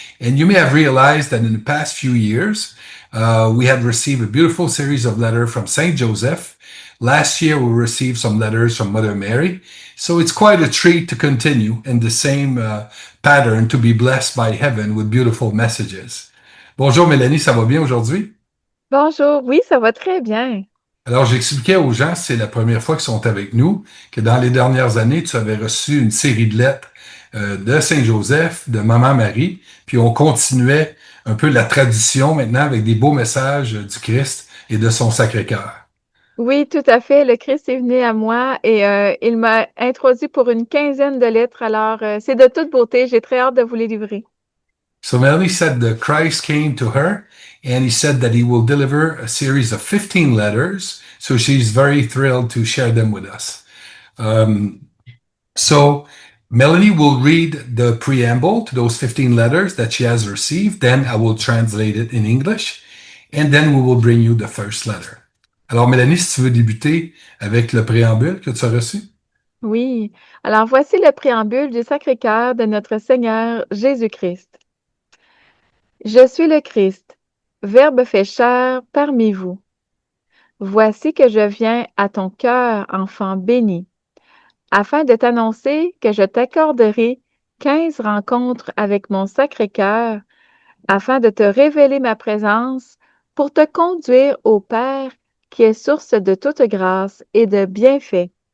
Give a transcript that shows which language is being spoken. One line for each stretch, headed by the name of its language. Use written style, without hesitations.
English: And you may have realized that in the past few years, we had received a beautiful series of letters from Saint Joseph. Last year, we received some letters from Mother Mary. So it's quite a treat to continue in the same pattern to be blessed by heaven with beautiful messages.
French: Bonjour Mélanie, ça va bien aujourd'hui? Bonjour, oui, ça va très bien. Alors, j'expliquais aux gens, c'est la première fois qu'ils sont avec nous, que dans les dernières années, tu avais reçu une série de lettres de Saint-Joseph, de Maman Marie, puis on continuait un peu la tradition maintenant avec des beaux messages du Christ et de son Sacré-Cœur. Oui, tout à fait. Le Christ est venu à moi et il m'a introduit pour une quinzaine de lettres. Alors, c'est de toute beauté. J'ai très hâte de vous les livrer.
English: So Melanie said that Christ came to her and he said that he will deliver a series of 15 letters. So she's very thrilled to share them with us. Um, So Melanie will read the preamble to those 15 letters that she has received. Then I will translate it in English. And then we will bring you the first letter.
French: Alors, Mélanie, si tu veux débuter avec le préambule que tu as reçu. Oui. Alors, voici le préambule du Sacré-Cœur de notre Seigneur Jésus-Christ. Je suis le Christ, Verbe fait chair parmi vous. Voici que je viens à ton cœur, enfant béni, afin de t'annoncer que je t'accorderai 15 rencontres avec mon Sacré-Cœur afin de te révéler ma présence pour te conduire au Père qui est source de toute grâce et de bienfaits.